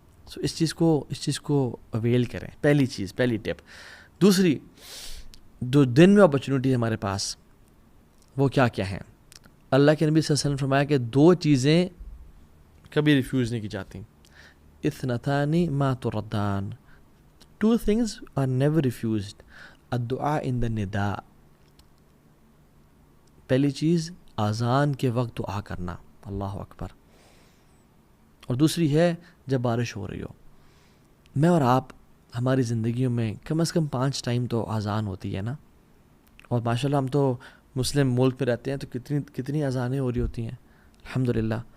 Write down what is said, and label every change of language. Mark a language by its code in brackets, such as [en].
[ur] سو اس چیز کو اویل کریں. پہلی ٹپ. دوسری, جو دن میں اپرچونیٹی ہمارے پاس وہ کیا ہیں؟ اللہ کے نبی صلی اللہ علیہ وسلم فرمایا کہ 2 چیزیں کبھی ریفیوز نہیں کی جاتی. [ar] اثنتان ما تردان, [en] 2 things are never refused. [ur] الدعاء in the نداء, پہلی چیز اذان کے وقت دعا کرنا, اللہ اکبر. اور دوسری ہے جب بارش ہو رہی ہو. میں اور آپ ہماری زندگیوں میں کم از کم 5 ٹائم تو اذان ہوتی ہے نا, اور ماشاءاللہ ہم تو مسلم ملک میں رہتے ہیں تو کتنی اذانیں ہو رہی ہوتی ہیں, الحمدللہ.